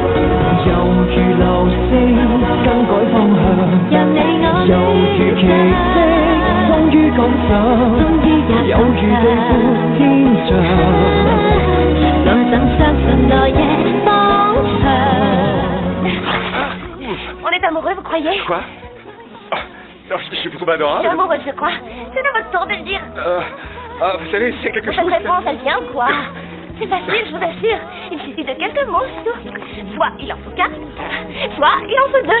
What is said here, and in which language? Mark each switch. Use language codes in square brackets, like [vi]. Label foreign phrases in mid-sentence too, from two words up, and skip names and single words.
[yue] 猶如流星更改方向，讓你我猶如奇蹟終於趕上，有如地闊天長，我怎相信來夜方向。 [fr] On est amoureux, vous croyez? Quoi? Oh, non, je suis plutôt adorable. Je suis amoureuse, je crois. C'est à votre tour de le dire. Ah, vous savez, c'est quelque chose... Cette réponse, elle vient quoi? C'est facile, je vous assure. Il suffit de quelques mots, c'est tout. Soit il en faut 4, soit il en faut 2.